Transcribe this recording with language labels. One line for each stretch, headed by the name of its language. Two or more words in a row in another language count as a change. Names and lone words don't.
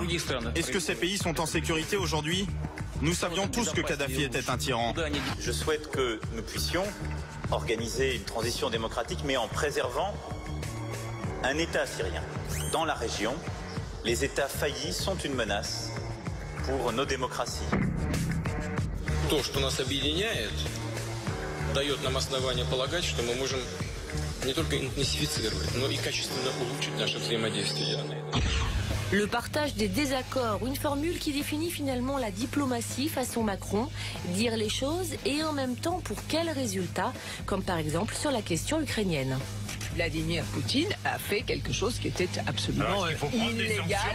French: Est-ce que ces pays sont en sécurité aujourd'hui? Nous savions tous que Kadhafi était un tyran. Je souhaite que nous puissions organiser une transition démocratique, mais en préservant un État syrien. Dans la région, les États faillis sont une menace pour nos démocraties.
Russian: То, что нас объединяет, дает нам основание полагать, что мы можем не только интенсифицировать, но и качественно улучшить наше взаимодействие.
French: Le partage des désaccords, une formule qui définit finalement la diplomatie façon Macron, dire les choses et en même temps pour quels résultats, comme par exemple sur la question ukrainienne. Vladimir Poutine a fait quelque chose qui était absolument illégal.